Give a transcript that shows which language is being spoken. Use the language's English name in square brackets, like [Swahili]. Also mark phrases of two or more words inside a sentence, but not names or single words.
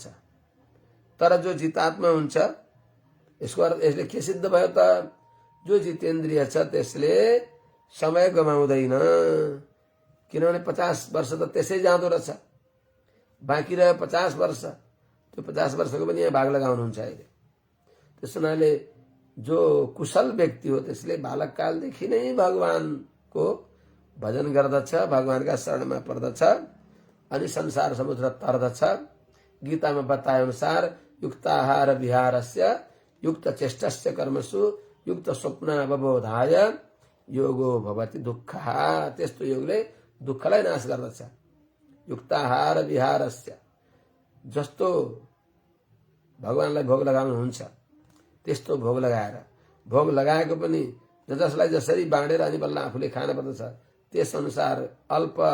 [Nepali] तर जो जितात्मा हुन्छ यसको अर्थ यसले के सिद्ध भयो त जो जितेन्द्रिय छ त्यसले समय गमाउँदैन। किनभने 50 वर्ष त त्यसै जाँदो रहेछ, बाँकी रह्यो 50 वर्ष। त्यो 50 वर्षको पनि यहाँ भाग लगाउनुहुन्छ अहिले। त्यस हुनाले जो कुशल व्यक्ति हो त्यसले बालककालदेखि नै भगवानको भजन गर्दछ, भगवानका शरणमा पर्दछ अनि संसार समुद्र तर्दछ। गीतामा बताए अनुसार [Sanskrit] युक्ताहार विहारस्य युक्त चेष्टस्य कर्मसु युक्त स्वप्न अवबोधाय योगो भवति दुःखः। [Nepali] त्यस्तो योगले दुःखलाई नाश गर्दछ। [Sanskrit] युक्ताहार विहारस्य [Nepali] जस्तो भगवानलाई भोग लगाउनुहुन्छ त्यस्तो भोग लगाएको पनि जसलाई जसरी बाँडेर अनि बल्ल आफूले खान पर्दछ त्यस अनुसार अल्प